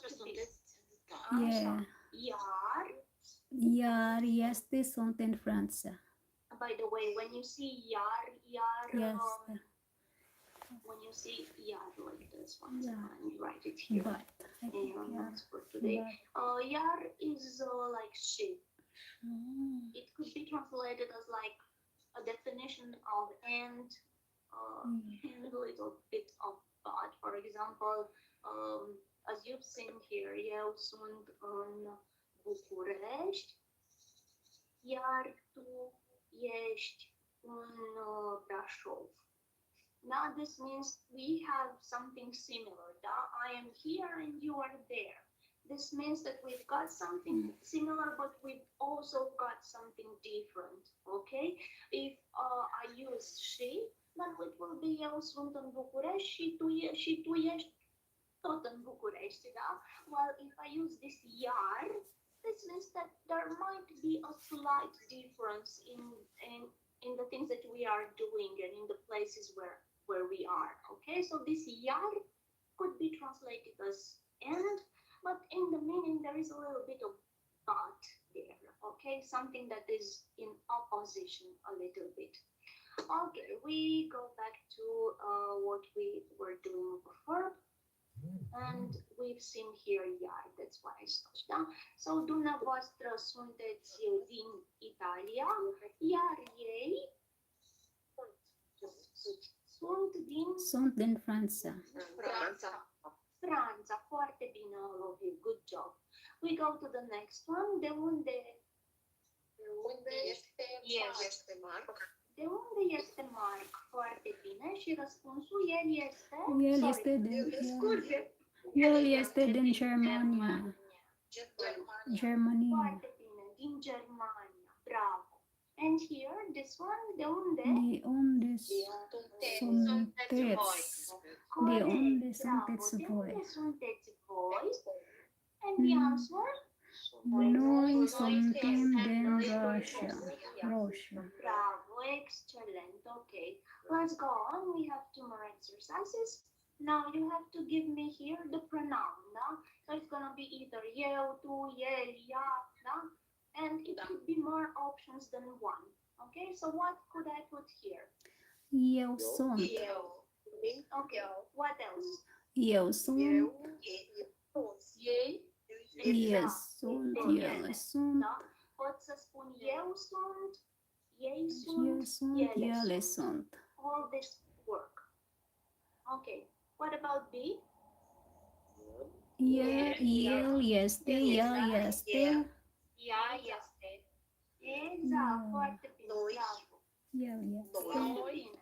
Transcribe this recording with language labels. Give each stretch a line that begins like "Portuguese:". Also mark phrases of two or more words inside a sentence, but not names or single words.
English: first two bits.
Romanian: sunteți.
English: Yeah.
Romanian: Iar, Iar este, sunt în Franța.
English: by the way, when you see iar,
Romanian: Este.
English: when you see iar like this one, Yeah. and you write it here But. I in think your
Romanian: iar.
English: notes for today. Iar is like she. Mm. It could be translated as like a definition of and and a little bit of but. For example, as you've seen here,
Romanian: eu sunt în București, iar tu ești în Brașov.
English: Now this means we have something similar. I am here and you are there. This means that we've got something similar, but we've also got something different. Okay? If I use she, then it will be
Romanian: eu sunt în București și tu ești tot în București, da?
English: While if I use this iar, this means that there might be a slight difference in the things that we are doing and in the places where we are. Okay, so this iar could be translated as and, but in the meaning there is a little bit of but there. Okay, something that is in opposition a little bit. Okay, we go back to what we were doing before. And we've seen here iar, that's why I stopped down. So,
Romanian: dumneavoastră sunteți din Italia, iar ei sunt din Franța. Franța. Foarte bine,
English: all of you. Good job. We go to the next one.
Romanian: De unde Este Marc. De unde este Marc? Foarte bine. Și răspunsul, el este... El este din Germania. Germania. Foarte bine, din Germania. Bravo.
English: And here, this one,
Romanian: de unde? De unde sunteți? De unde sunteți voi? De unde sunteți voi?
English: And the answer?
Romanian: Noi suntem din Russia.
English: Bravo, excellent. Okay, let's go on. We have two more exercises. Now you have to give me here the pronoun, no? So it's gonna be either
Romanian: eu, tu, el, ea,
English: no? And it could be more options than one. Okay, so what could I put here?
Romanian: Eu sunt. Okay, what else? Eu sunt. Ei. Eu sunt. Ele sunt. Da? Pot să spun eu sunt, ei Eu sunt, sunt. Ele sunt.
English: all this work. Okay, what about B?
Romanian: El este. Ea este. Ea este. Exact, foarte bine, bravo. El este. Foarte bine.